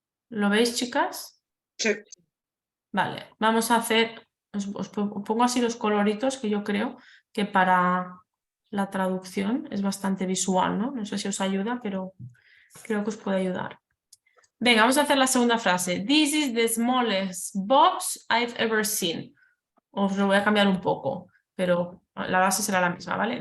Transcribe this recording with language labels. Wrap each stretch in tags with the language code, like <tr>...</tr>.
<es>¿Lo veis, chicas? Sí. Vale, vamos a hacer, os pongo así los coloritos que yo creo que para la traducción es bastante visual, ¿no? No sé si os ayuda, pero creo que os puede ayudar. Venga, vamos a hacer la segunda frase.</es> <en>This is the smallest box I've ever seen.</en> <es>Os lo voy a cambiar un poco, pero la base será la misma, ¿vale?</es>